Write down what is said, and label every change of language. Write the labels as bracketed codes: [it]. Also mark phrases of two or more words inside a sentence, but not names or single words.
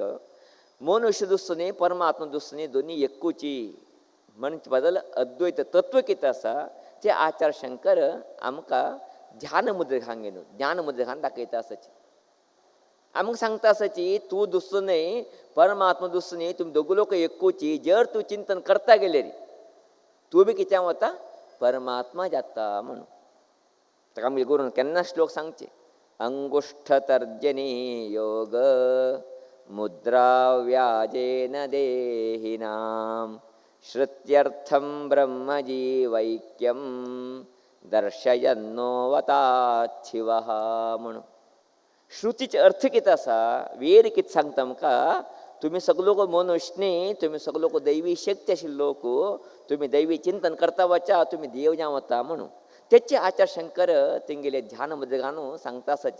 [kok] मनुष्य दुसनी परमात्मा दुसनी दोन्ही एकूची म्हणचे बदल अद्वैत तत्व कितें आसा ते आचार्य शंकर आमकां ध्यान मुद्रेखान घेवन ज्ञान मुद्रेखान दाखयता आसाची. आमकां सांगता आसाची तूं दुसरो न्हय परमात्मा दुसरो न्हय, तुमी दोगूय लोक एकूची. जर तूं चिंतन करता गेले रे तूं बी कित्याक वता परमात्मा जाता म्हणून. ताका आमगे गुरून केन्ना श्लोक सांगचे. [sa] अंगुष्ठ तर्जनी योग मुद्रा व्याजेन देहिनाम श्रुत्यर्थम ब्रह्मजीवैक्यम दर्शयन्नोवताच्छिवः म्हणून. [kok] श्रुतीचे अर्थ कितें आसा वेर कितें सांगता आमकां. तुमी सगळे लोक मनुश्य न्ही, तुमी सगळे लोक दैवी शक्ती आशिल्ले लोक, तुमी दैवी चिंतन करता वचा तुमी देव जावं वता म्हणून. तेचे आचार्य शंकर तेंगेले ध्यान मध्ये घालून सांगता आसाची.